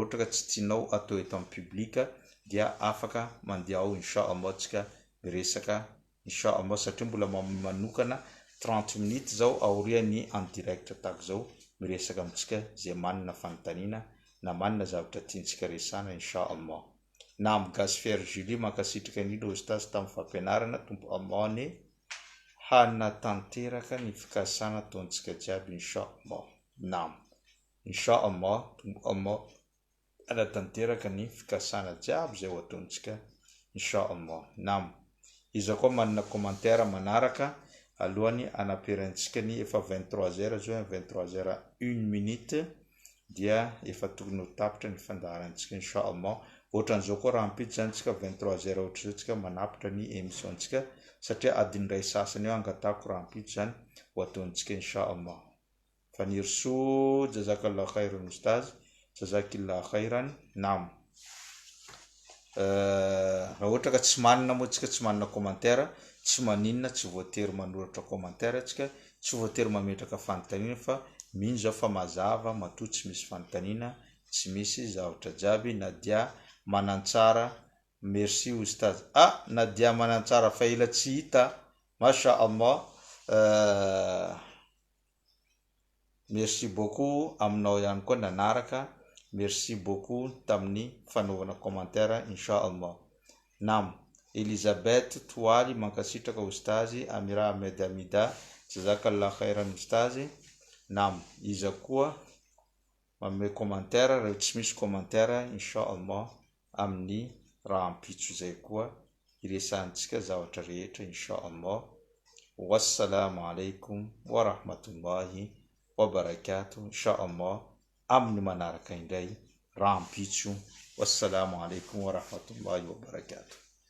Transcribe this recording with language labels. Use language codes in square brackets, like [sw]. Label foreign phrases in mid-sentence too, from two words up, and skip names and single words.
[mg] ohatra ka tsy tianao atao eto amin'ny public dia afaka mandeha ao inshallah tsika miresaka inshallah satria mbola manokana 30 minutes zao aoriany [fr] en direct [mg] tahaka zao miresaka amitsika zay manana fanontaniana na manana zavatra tiantsika resana inshallah na amin'ny Gasfer Julie mankasitraka indrindra ustaz tamin'ny fampianarana tompo Allah ny hanatanteraka ny fikasana ataontsika jiaby inshallah nam inshallah tompo Allah hanatanteraka ny fikasana jiaby zay ho ataontsika inshallah nam izy koa manana commentaire manaraka alohany anaperantsika ny efa 23h zao 23h01 dia efa tokony ho tapitra ny fandaharantsika inshallah ohatran'izao koa rahampitso zany tsika 23h ohatra zao tsika manapitra ny émission tsika satria adiny ray sasany eo angatahako rahampitso zany ho ataontsika inshallah fanirso [ar] جزاك الله خيرا [mg] ustaz [ar] جزاك الله خيرا [mg] nam raha ohatra ka tsy manana moa tsika tsy manana commentaire tsy maninona tsy voatery manoratra commentaire tsika tsy voatery mametraka fanontaniana fa mino zao fa mazava matoa tsy misy fanontaniana tsy misy zavatra jiaby na dia manantsara merci ustaz na dia manantsara fa ila tsy hita [ar] ما شاء الله [fr] merci beaucoup [mg] aminao ihany koa nanaraka [fr] merci beaucoup [mg] tamin'ny fanaovana commentaire inshallah nam Elisabeth Toaly mankasitraka ustazy Amira Ahmed Amida [ar] جزاك الله خيرا [mg] ustazy nam iza koa mame commentaire raha tsy misy commentaire inshallah amin'ny rahampitso zay koa iresantsika zavatra rehetra inshallah [ar] والسلام عليكم ورحمة الله وبركاته [mg] inshallah amin'ny manaraka indray rahampitso [ar] والسلام عليكم ورحمة الله وبركاته